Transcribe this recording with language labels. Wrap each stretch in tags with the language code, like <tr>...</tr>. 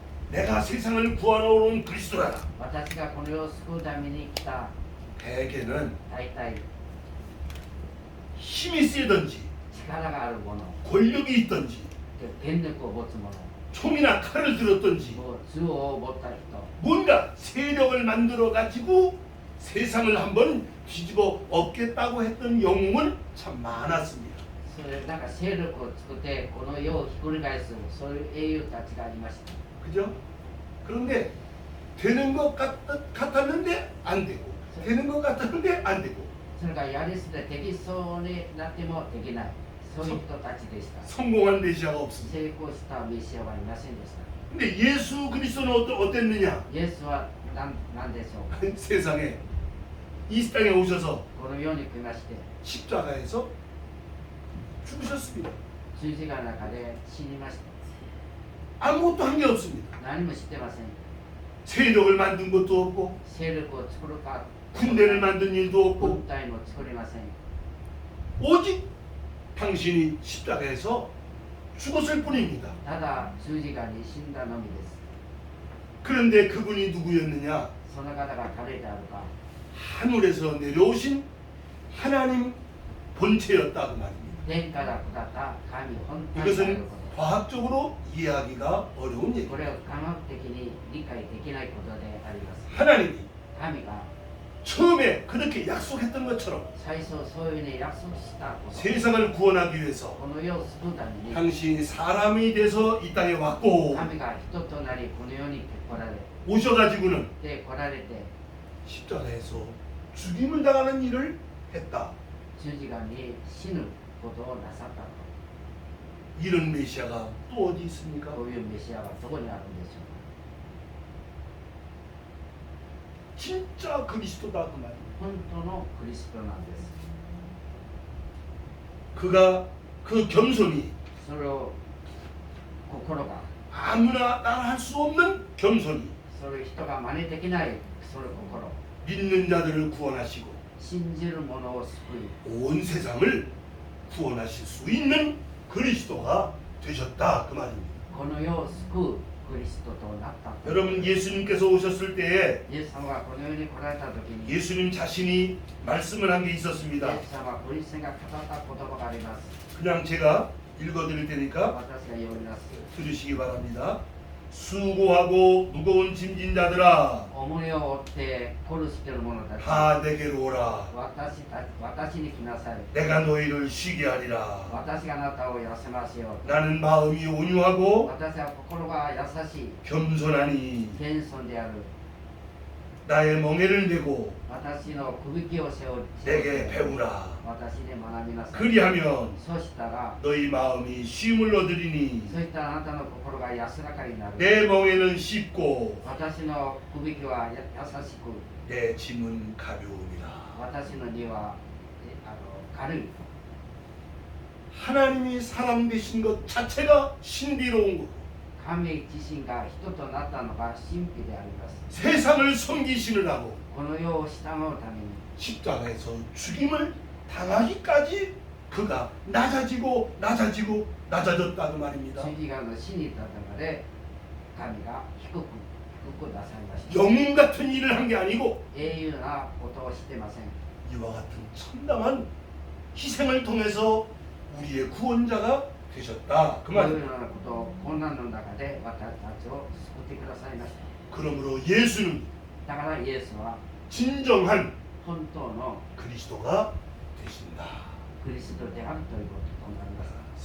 <ko>내가 세상을 구하러 온 그리스도다.</ko> <ja>ア。私がこの世を救うために来た</ja> <ko>대개는</ko> <ja>大体</ja> <ko>힘이 세든지</ko> <ja>力があるもの、</ja> <ko>권력이 있든지</ko> <ja>権力を持つ者、</ja> <ko>총이나 칼을 들었든지</ko> <ja>もう銃を持った人、</ja> <ko>뭔가 세력을 만들어 가지고 세상을 한번 뒤집어 엎겠다고 했던 영웅은 참 많았습니다.</ko> <ja>それなんか勢力を作ってこの世をひっくり返すそういう英雄たちがいました。</ja> <ko>그죠? 그런데 되는 것 같았는데 안 되고, 되는 것 같았는데 안 되고,</ko> <ja>それがやりすぎてできそうになってもできない、そういう人たちでした。</ja> <ko>성공한 메시아가 없습니다.</ko> <ja>成功したメシアはいませんでした。</ja> <ko>근데 예수 그리스도는 어땠느냐?</ko> <ja>イエスは何でしょうか。</ja> <ko>세상에 이 땅에 오셔서</ko> <ja>この世に来まして</ja> <ko>십자가에서 죽으셨습니다.</ko> <ja>十字架の中で死にました。</ja> <ko>아무것도 한 게 없습니다.</ko> <ja>何も知ってません。</ja> <ko>세력을 만든 것도 없고</ko> <ja>勢力を作るか</ja> <ko>군대를 만든 일도 없고</ko> <ja>軍隊も作りません。</ja> <ko>오직 당신이 십자가에서 죽었을 뿐입니다.</ko> <ja>ただ十字架に死んだのみです。</ja> <ko>그런데 그분이 누구였느냐?</ko> <ja>その方が誰であるか、</ja> <ko>하늘에서 내려오신 하나님 본체였다 그 말입니다.</ko> <ja>天から下った神本体である</ja> <ko>이것은</ko> <ja>こと。</ja> <ko>과학적으로 이해하기가 어려운</ko> <ja>こ</ja> <ko>얘기입니다.</ko> <ja>れは科学的に理解できないことであります。</ja> <ko>하나님이</ko> <ja>神が</ja> <ko>처음에 그렇게 약속했던 것처럼</ko> <ja>最初そういうふうに約束したこと、</ja> <ko>세상을 구원하기 위해서</ko> <ja>この世を救うために</ja> <ko>당신이 사람이 돼서 이 땅에 왔고</ko> <ja>神が人となりこの世に来られ</ja> <ko>오셔가지고는</ko> <ja>て来られて</ja> <ko>십자가에서 죽임을 당하는 일을 했다.</ko> <ja>十字架に死ぬことをなさったと。</ja> <ko>이런 메시아가 또 어디 있습니까?</ko> <ja>こういうメシアはどこにあるんでしょうか。</ja> <ko>진짜 그리스도다 그 말입니다.</ko> <ja>本当のクリストなんです。</ja> <ko>그가 그 겸손이</ko> <ja>それを心が</ja> <ko>아무나 따라할 수 없는 겸손이</ko> <ja>それ人が真似できないその心、</ja> <ko>믿는 자들을 구원하시고</ko> <ja>信じる者を救い</ja> <ko>온 세상을 구원하실 수 있는 그리스도가 되셨다 그 말입니다.</ko> <ja>この世を救うクリストとなったと。</ja> <ko>여러분 예수님께서 오셨을 때에</ko> <ja>イエス様がこの世に来られた時に、イエ</ja> <ko>예수님 자신이 말씀을 한 게</ko> <ja>ス</ja> <ko>있었습니다.</ko> <ja>様はご自身が語った言葉があります。</ja> <ko>그냥 제가 읽어드릴 테니까</ko> <ja>私が読みます。</ja> <ko>들으시기 바랍니다. 수고하고 무거운 짐진 자들아</ko> <ja>重荷を負って苦しける者たち、</ja> <ko>다 내게로 오라.</ko> <ja>私に来なさい。</ja> <ko>내가 너희를 쉬게 하리라.</ko> <ja>私があなたを休ませよう。</ja> <ko>나는 마음이 온유하고</ko> <ja>私は心が優しい、</ja> <ko>겸손하니</ko> <ja>謙遜である。</ja> <ko>나의 멍에를 메고</ko> <ja>私のくびきを背負う。</ja> <ko>내게 배우라.</ko> <ja>私に学びなさい。</ja> <ko>그리하면</ko> <ja>そうしたら、</ja> <ko>너희 마음이 쉼을 얻으리니</ko> <ja>そういったあなたの心が安らかになる。</ja> <ko>내 멍에는 쉽고</ko> <ja>私のくびきは優しく、</ja> <ko>내 짐은 가벼움이라.</ko> <ja>私の荷は軽い</ja> <ko>하나님이 사람 되신 것 자체가 신비로운 것.</ko> <ja>神自身が人となったのが神秘であります</ja> <ko>세상을 섬기시느라고</ko> <ja>この世を従うために</ja> <ko>십자가에서 죽임을 당하기까지 그가 낮아지고 낮아지고 낮아졌다는 말입니다.</ko> <ja>十字架の死に至ったので神が低くなさいました</ja> <ko>영웅 같은 일을 한 게 아니고</ko> <ja>英雄なことをしてません</ja> <ko>이와 같은 참담한 희생을 통해서 우리의 구원자가 되셨다. 그</ko> <ja>このよう</ja> <ko>말.</ko> <ja>なことを困難の中で私たちを救ってくださいました</ja> <ko>그러므로 예수는</ko> <ja>だからイエスは</ja> <ko>진정한</ko> <ja>本当の</ja> <ko>그리스도가 되신다.</ko> <ja>クリストであるということとなります</ja>